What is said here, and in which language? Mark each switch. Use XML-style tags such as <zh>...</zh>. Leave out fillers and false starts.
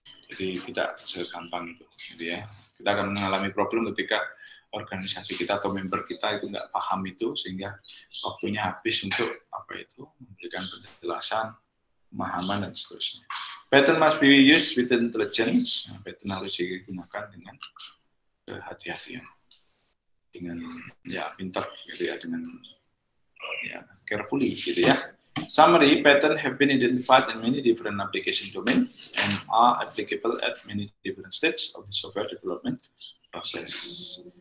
<id>Jadi tidak segampang itu, gitu ya. Kita akan mengalami problem ketika organisasi kita atau member kita itu nggak paham itu, sehingga waktunya habis untuk memberikan penjelasan, pemahaman, dan seterusnya.</id> <en>Pattern must be used with intelligence.</en> <id>Nah, pattern harus digunakan dengan kehati-hatian, dengan ya pintar, gitu ya, dengan ya carefully, gitu ya.</id> <en>Summary, pattern have been identified in many different application domain and are applicable at many different stages of the software development process.</en>